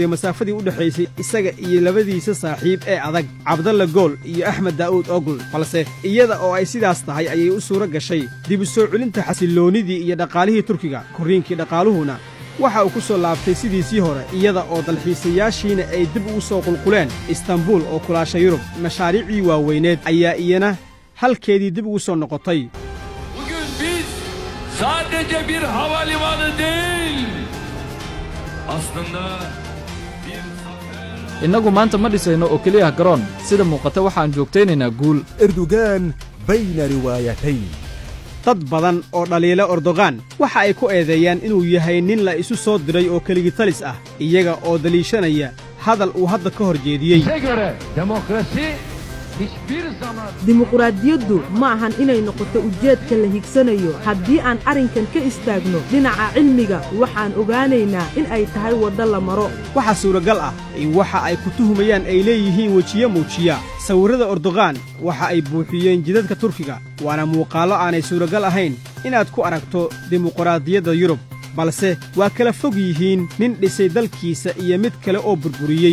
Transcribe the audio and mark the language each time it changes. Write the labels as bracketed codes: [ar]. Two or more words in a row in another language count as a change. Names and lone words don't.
[so] masaafadii u dhaxaysay isaga iyo labadiisa saaxiib ee adag Cabdalla Gol iyo Ahmed Daoud Ogl balse iyada oo ay sidaas tahay ayay u suura gashay dib u soo celinta xasiloonidii iyo dhaqaalihii turkiga koriinkii dhaqaaluhuna waxa uu ku soo laabtay sidiisii hore iyada oo dalxiisayaashiina ay dib ugu soo qulquleen Istanbul oo kulaasha Yurub mashaariicii waaweyneed ayaa iyana halkeedii dib ugu soo noqotay [tr] Bugün biz sadece bir havalimanı değil, aslında bir zafer. [so] innagu maanta ma dhisayno oo keliya garoon sida muuqata waxaan joogtaynaynaa guul [ar] إردوغان بين روايتين [so] dad badan oo dhaliila Erdogan waxa ay ku eedeeyaan inuu yahay nin la isu soo diray oo keligii talis ah iyaga oo daliishanaya hadal uu hadda ka hor jeediyey [tr] Bize göre demokrasi hiçbir zaman [so] dimuqraadiyaddu ma ahan inay noqoto ujeedka la higsanayo haddii aan arrinkan ka istaagno dhinaca cilmiga waxaan ogaanaynaa in ay tahay waddo la maro waxaa suuragal ah in waxa ay ku tuhumayaan ay leeyihiin wejiyo muujiya sawirrada Erdogan waxa ay buuxiyeen jidadka Turkiga waana muuqaallo aanay suuragal ahayn inaad ku aragto dimuqraadiyadda Yurub balse waa kala fog yihiin nin dhisay dalkiisa iyo mid kale oo burburiyey